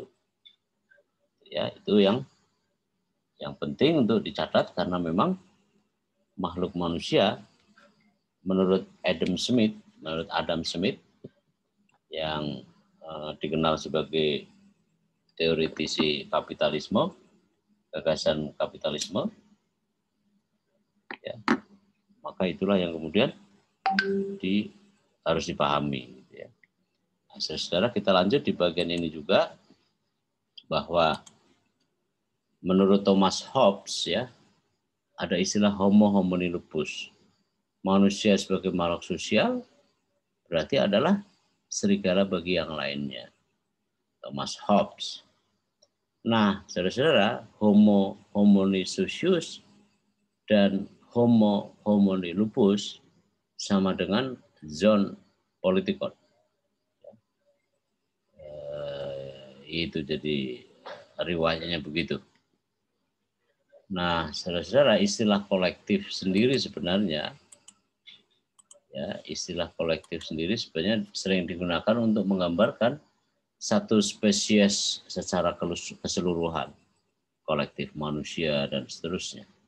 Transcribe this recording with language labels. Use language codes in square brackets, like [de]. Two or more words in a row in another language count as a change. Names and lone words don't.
[id] Ya, itu yang penting untuk dicatat, karena memang makhluk manusia menurut Adam Smith yang dikenal sebagai teoritisi kapitalisme, gagasan kapitalisme, ya, maka itulah yang kemudian harus dipahami. Ya. Nah, saudara, kita lanjut di bagian ini juga, bahwa menurut Thomas Hobbes, ya, ada istilah [la] homo homini lupus. [id] Manusia sebagai makhluk sosial berarti adalah serigala bagi yang lainnya. Thomas Hobbes. Nah, saudara-saudara, [la] homo homini socius dan homo homini lupus [id] sama dengan [el] ζῷον πολιτικόν. [id] Itu jadi riwayatnya begitu. Nah, saudara-saudara, istilah kolektif sendiri sebenarnya, istilah kolektif sendiri sebenarnya sering digunakan untuk menggambarkan satu spesies secara keseluruhan, kolektif manusia dan seterusnya.